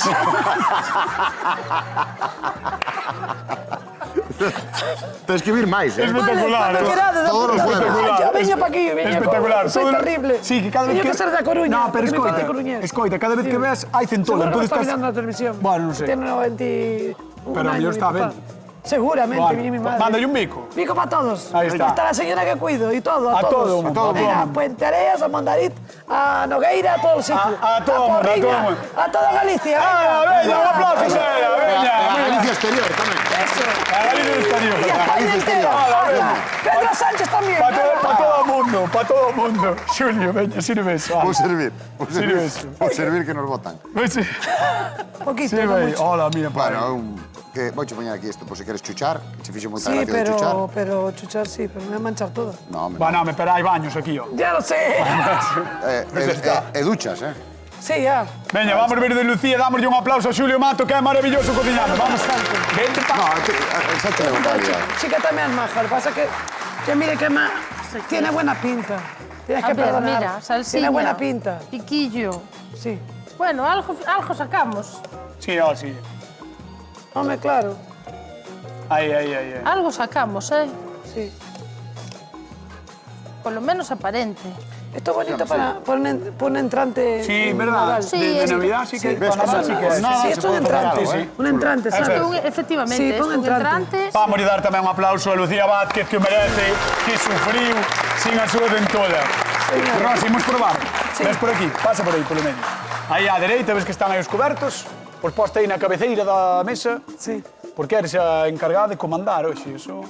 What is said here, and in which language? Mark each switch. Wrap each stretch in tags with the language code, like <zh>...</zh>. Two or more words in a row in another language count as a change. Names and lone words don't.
<gl>Tens que vir máis, Espectacular,</gl> <es>Cuando querades, Todos los jueves.</es> <gl>Yo veño pa aquí, veño. Espectacular.</gl> <es>Soy Todo- terrible. Sí, que cada vez</es> <gl>Teño que... que ser da Coruña.</gl> <es>No, pero porque mi padre</es> <gl>escoita, é coruñés. escoita, cada vez que ves hai centola. Seguro que Entón</gl> <es>lo está estás...</es> <gl>mirando na televisión. Bueno, non sei.</gl> <es>Tiene 91 Pero años,</es> <gl>mellor</gl> <es>mi está papá.</es> <gl>ben.</gl> <es>Seguramente, Bueno, mi madre.</es> <gl>mándale un bico. Bico para todos.</gl> <es>Ahí está. Está la señora que cuido y todo. A todos.</es> <gl>todo mundo, a todo</gl> <es>Venga,</es> <gl>mundo.</gl> <es>Puente Areas, a Mondariz, a Nogueira, a todo el sitio.</es> <gl>A todo mundo, a Porriña, todo mundo. a toda Galicia. Ah, veña, un aplauso, Sara, veña. A Galicia exterior tamén.</gl> <es>Eso.</es> <gl>A Galicia exterior.</gl> <es>Y a España entera.</es> <gl>Hala, veña.</gl> <es>Pedro Sánchez también.</es> <gl>Para todo o mundo, para todo o mundo. Xulio, veña, sirve eso. Vou servir, Sirve eso. vou servir que nos botan.</gl> <es>Sí, Poquito, sí, no</es> <gl>veña.</gl> <es>mucho. Hola, mira, para.</es> <gl>Bueno, que vouche poñer aquí isto, por se queres chuchar, que se fixo moita</gl> <es>Sí,</es> <gl>gracia de chuchar.</gl> <es>pero chuchar sí, pero me voy a manchar todo. No, hombre,</es> <gl>Bueno, me pero hai baños aquí, ó.</gl> <es>Ya lo sé.</es> <gl>e duchas,</gl> <es>Sí, ya.</es> <gl>Veña, vamos ver de Lucía, dámoslle un aplauso a Xulio Mato, que é maravilloso cocinando. Vamos, vente pa... No, xa te levo para allá.</gl> <es>Chica también es maja, lo que pasa es que mire que más tiene buena pinta. Tienes A que ver, perdonar.</es> <gl>mira, salsiña.</gl> <es>Tiene buena pinta. Piquillo. Sí. Bueno, algo sacamos. Sí, ó, sí. Hombre, claro.</es> <gl>Aí.</gl> <es>Algo sacamos, ¿eh? Sí. Por lo menos aparente. Esto es bonito para poner entrante. Sí, verdad. Naval. Sí, De es- Navidad sí que... sí. Para Navidad sí que es. Nada, Sí, se esto es puede un hacer entrante. algo, Sí. Un entrante, Eso ¿sabes? es. Efectivamente, Sí, esto pon es un entrante. entrante.</es> <gl>Vamos a dar tamén un aplauso a Lucía Vázquez, que o merece, que sufriu sin a súa dentola. Rosa, imos probar.</gl> <es>Sí.</es> <gl>Ves por aquí, pasa por aí, polo medio. Aí á dereita, ves que están aí os cobertos, os posta aí na cabeceira da mesa.</gl> <es>Sí.</es> <gl>porque eres a encargada de comandar hoxe, eso...</gl>